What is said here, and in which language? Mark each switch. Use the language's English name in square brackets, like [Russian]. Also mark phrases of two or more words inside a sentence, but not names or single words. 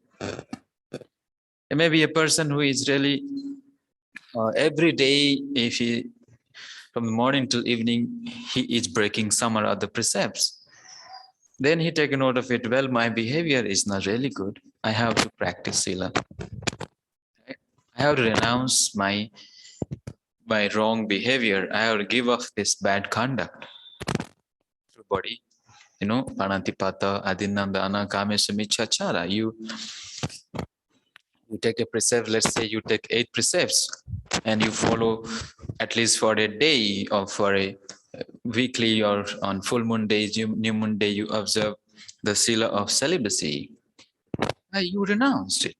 [English] It may be a person who is really every day, if he from the morning till evening, he is breaking some or other precepts. Then he take a note of it. Well, my behavior is not really good. I have to practice sila. I have to renounce my wrong behavior. I have to give up this bad conduct. Through body, [Pali] panatipata, adinandana, kamesamichachara. [English] You take a precept, let's say you take 8 precepts and you follow at least for a day or for a weekly or on full moon days, new moon day, you observe the sila of celibacy. You renounced it.